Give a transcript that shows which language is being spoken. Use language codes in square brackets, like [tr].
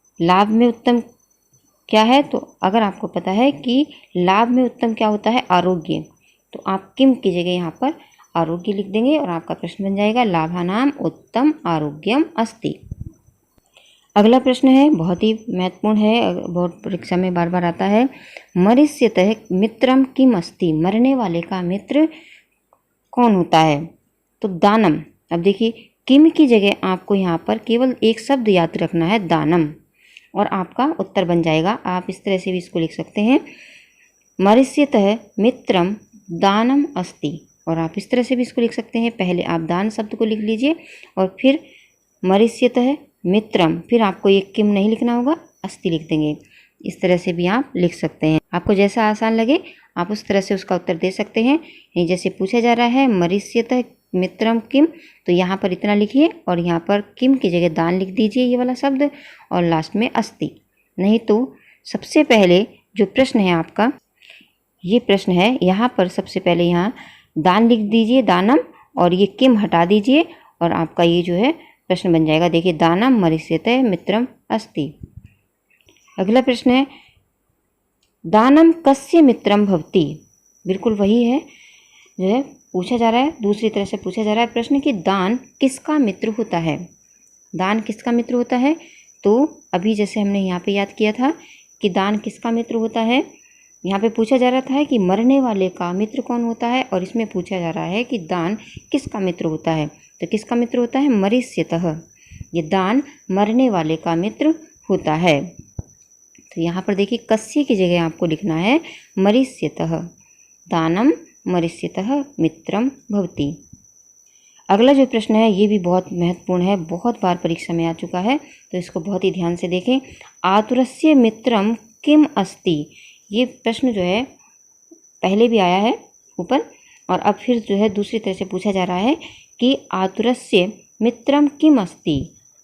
[hi] लाभ में उत्तम क्या है? तो अगर आपको पता है कि लाभ में उत्तम क्या होता है? आरोग्य, तो आप किम की जगह यहाँ पर आरोग्य लिख देंगे और आपका प्रश्न बन जाएगा [sa] लाभानाम उत्तम आरोग्यम अस्ति। [hi] अगला प्रश्न है, बहुत ही महत्वपूर्ण है, बहुत परीक्षा में बार बार आता है। [sa] मरिष्यतः मित्रम किम अस्ति? [hi] मरने वाले का मित्र कौन होता है? तो दानम। अब देखिए, किम की जगह आपको यहाँ पर केवल एक शब्द याद रखना है, दानम, और आपका उत्तर बन जाएगा। आप इस तरह से भी इसको लिख सकते हैं, [sa] मरिष्यतः मित्रम दानम अस्ति, [hi] और आप इस तरह से भी इसको लिख सकते हैं। पहले आप दान शब्द को लिख लीजिए और फिर मरिष्यतः मित्रम, फिर आपको ये किम नहीं लिखना होगा, अस्ति लिख देंगे। इस तरह से भी आप लिख सकते हैं। आपको जैसा आसान लगे आप उस तरह से उसका उत्तर दे सकते हैं। ये जैसे पूछा जा रहा है [sa] मरिष्यतः मित्रम किम, [hi] तो यहाँ पर इतना लिखिए और यहाँ पर किम की जगह दान लिख दीजिए, ये वाला शब्द, और लास्ट में अस्ति। नहीं तो सबसे पहले जो प्रश्न है आपका, ये प्रश्न है, यहाँ पर सबसे पहले यहाँ दान लिख दीजिए, दानम, और ये किम हटा दीजिए और आपका ये जो है प्रश्न बन जाएगा। [sa] देखिए, दानम मरिष्यतः मित्रम अस्ति। अगला प्रश्न है दानम कस्य मित्रम भवति? [hi] बिल्कुल वही है जो है पूछा जा रहा है, दूसरी तरह से पूछा जा रहा है प्रश्न कि दान किसका मित्र होता है? दान किसका मित्र होता है? तो अभी जैसे हमने यहाँ पे याद किया था कि दान किसका मित्र होता है, यहाँ पे पूछा जा रहा था कि मरने वाले का मित्र कौन होता है, और इसमें पूछा जा रहा है कि दान किसका मित्र होता है। तो किसका मित्र होता है? मरिष्यतः। ये दान मरने वाले का मित्र होता है। तो यहाँ पर देखिए, कस्य की जगह आपको लिखना है मरिष्यतः। [sa] दानम मरिष्यतः मित्रम भवति। [hi] अगला जो प्रश्न है ये भी बहुत महत्वपूर्ण है, बहुत बार परीक्षा में आ चुका है, तो इसको बहुत ही ध्यान से देखें। [sa] आतुरस्य मित्रम किम अस्ति? [hi] ये प्रश्न जो है पहले भी आया है ऊपर, और अब फिर जो है दूसरी तरह से पूछा जा रहा है कि आतुरस्य मित्रम किम अस्ति?